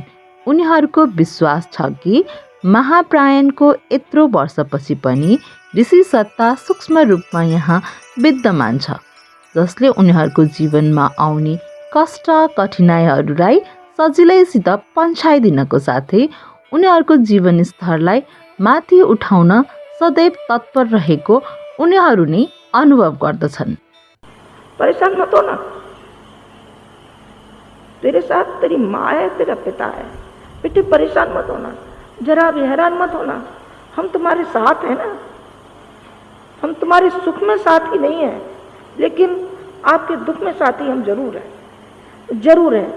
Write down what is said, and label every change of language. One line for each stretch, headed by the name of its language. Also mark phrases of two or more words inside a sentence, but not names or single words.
Nepali: उनीहरूको विश्वास छ कि महाप्रायणको यत्रो वर्षपछि पनि ऋषि सत्ता सूक्ष्म रूपमा यहाँ विद्यमान छ, जसले उनीहरूको जीवनमा आउने कष्ट कठिनाइहरूलाई सजिलैसित पन्छाइदिनको साथै उनीहरूको जीवन स्तरलाई माथि उठाउन सदैव तत्पर रहेको उनीहरू नै अनुभव गर्दछन्।
Hindi: परेशान मत हो ना, तेरे साथ तेरी माँ है, तेरा पिता है। बेटे परेशान मत होना, जरा भी हैरान मत होना, हम तुम्हारे साथ हैं ना। हम तुम्हारे सुख में साथी नहीं हैं, लेकिन आपके दुख में साथी हम जरूर हैं, जरूर हैं।